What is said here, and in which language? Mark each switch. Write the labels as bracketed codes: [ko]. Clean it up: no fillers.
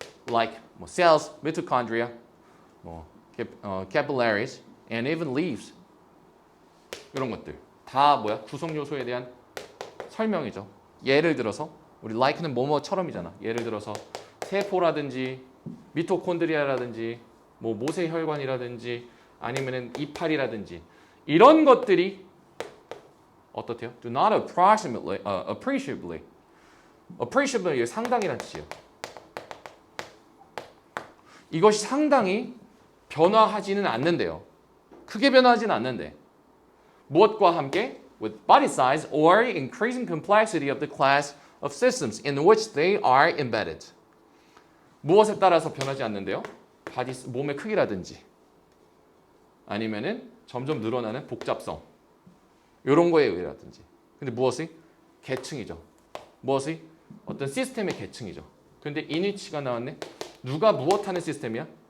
[en] like 뭐 cells, mitochondria, 뭐 capillaries, and even leaves [ko] 이런 것들 다 뭐야? 구성 요소에 대한 설명이죠. 예를 들어서 우리 like는 뭐뭐처럼이잖아. 예를 들어서 세포라든지 미토콘드리아라든지 뭐 모세혈관이라든지 아니면은 이파리라든지 이런 것들이 어떻대요? [en] Do not appreciably appreciably [ko] 상당이란 뜻이에요. 이것이 상당히 변화하지는 않는데요. 크게 변화하지는 않는데 무엇과 함께? [en] With body size or increasing complexity of the class of systems in which they are embedded. [ko] 무엇에 따라서 변하지 않는데요? 몸의 크기라든지 아니면은 점점 늘어나는 복잡성 이런 거에 의해라든지. 근데 무엇이? 계층이죠. 무엇이? 어떤 시스템의 계층이죠. 근데 인위치가 나왔네. 누가 무엇하는 시스템이야?